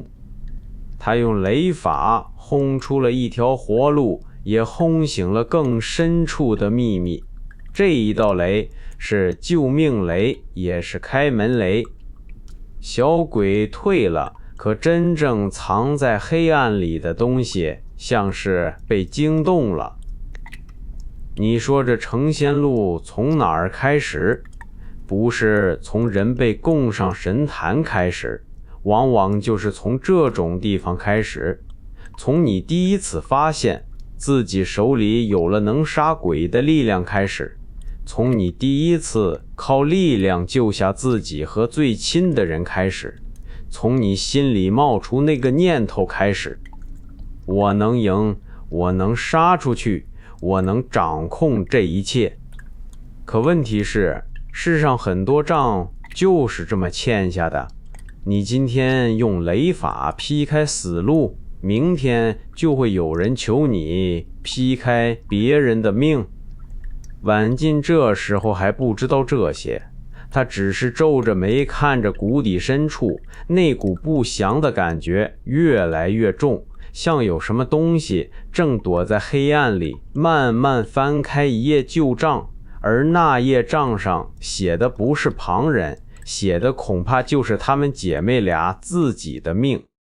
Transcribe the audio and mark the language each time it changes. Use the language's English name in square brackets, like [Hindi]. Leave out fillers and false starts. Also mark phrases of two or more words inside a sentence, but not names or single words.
[Chinese] 他用雷法轟出了一條活路，也轟醒了更深處的秘密。這一道雷是救命雷，也是開門雷。小鬼退了，可真正藏在黑暗裡的東西像是被驚動了。你說這成仙路從哪兒開始？不是從人被供上神壇開始，往往就是從這種地方開始。從你第一次發現自己手裡有了能殺鬼的力量開始，從你第一次靠力量救下自己和最親的人開始，從你心裡冒出那個念頭開始，我能贏，我能殺出去，我能掌控這一切。可問題是，世上很多仗就是這麼欠下的。你今天用雷法劈開死路，明天就會有人求你劈開別人的命。晚近這時候還不知道這些，他只是皺着眉看着谷底深處，那股不祥的感覺越來越重，像有什麼東西正躲在黑暗裡慢慢翻開一頁舊賬，而那頁賬上寫的不是旁人，寫的恐怕就是她們姐妹倆自己的命。